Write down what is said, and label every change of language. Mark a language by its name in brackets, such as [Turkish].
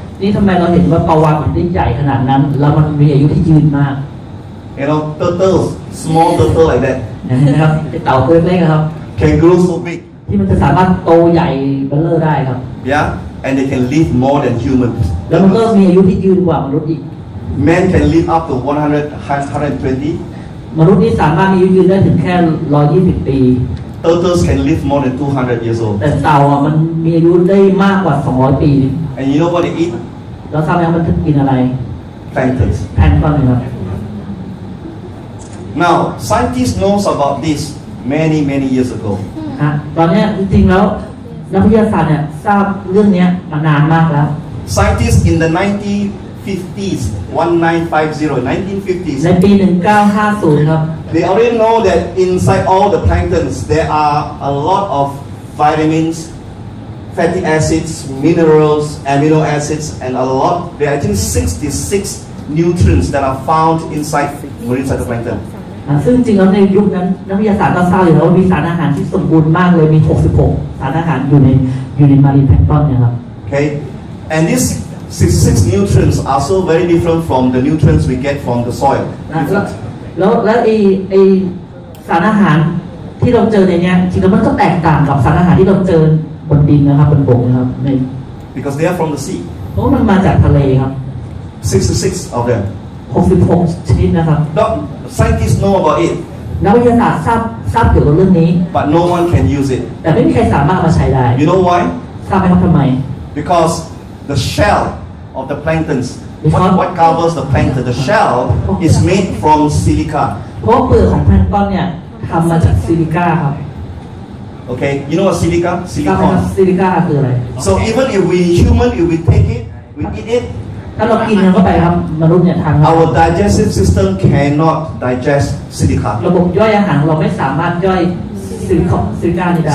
[Thai] นี่ทำไมเราเห็นว่าปลาวาฬมันได้ใหญ่ขนาดนั้น แล้วมันมีอายุที่ยืนมาก [English] You know, turtles, small turtle like that, [Thai] นะครับไอ้เต่าตัวเล็กๆครับ [English] can grow so big. [Thai] ที่มันจะสามารถโตใหญ่เบ้อเร่อได้ครับ [English] Yeah? And they can live more than humans. [Thai] แล้วมันก็มีอายุที่ยืนกว่ามนุษย์อีก [English] Men can live up to 120. [Thai] มนุษย์นี่สามารถมีอายุยืนได้ถึงแค่ 120 ปี [English] Turtles can live more than 200 years old. [Thai] แต่เต่าอ่ะมันมีอายุได้มากกว่า 200 ปี [English] And you know what they eat? [Thai] แล้วทราบไหมว่ามันกินอะไร [English] Planktons. [Thai] แพลงก์ตอนนะครับ [English] Now, scientists knows about this many years ago. [Thai] ตอนนี้จริงๆแล้วนักวิทยาศาสตร์เนี่ยทราบเรื่องนี้มานานมากแล้ว [English] Scientists in the 1950s, 1950s, [Thai] ในปี 1950 ครับ [English] they already know that inside all the planktons there are a lot of vitamins, fatty acids, minerals, amino acids, and a lot. There are actually 66 nutrients that are found inside marine phytoplankton. [Thai] ซึ่งจริงๆแล้วในยุคนั้นนักวิทยาศาสตร์ก็ทราบอยู่แล้วว่ามีสารอาหารที่สมบูรณ์มากเลยมี 66 สารอาหารอยู่ในมารีนแพลงก์ตอนเนี่ยครับ [English] Okay, and these 66 nutrients are so very different from the nutrients we get from the soil. [Thai] แล้วไอสารอาหารที่เราเจอในเนี้ยจริงๆแล้วมันก็แตกต่างกับสารอาหารที่เราเจอบนดินนะครับบนบกนะครับ [English] Because they are from the sea. [Thai] เพราะมันมาจากทะเลครับ [English] 66 of them. [Thai] 66 ชนิดนะครับ [English] Scientists know about it, [Thai] นักวิทยาศาสตร์ทราบเกี่ยวกับเรื่องนี้ [English] but no one can use it. [Thai] แต่ไม่มีใครสามารถเอามาใช้ได้ [English] You know why? [Thai] ทราบไหมครับทำไม [English] Because the shell of the planktons, Because- what covers the plankton, the shell is made from silica. [Thai] เพราะว่าเปลือกของแพลงก์ต้นเนี่ยทำมาจากซิลิก้าครับ [English] Okay, you know what silica? [Thai] ทราบไหมครับ [English] Silicon. [Thai] ซิลิก้าคืออะไร [English] So even if we human, if we take it, we eat it, [Thai] ถ้าเรากินมันเข้าไปครับมนุษย์เนี่ยทานเข้าไป [English] our digestive system cannot digest silica. [Thai] ระบบย่อยอาหารเราไม่สามารถย่อยซิลิก้านี้ได้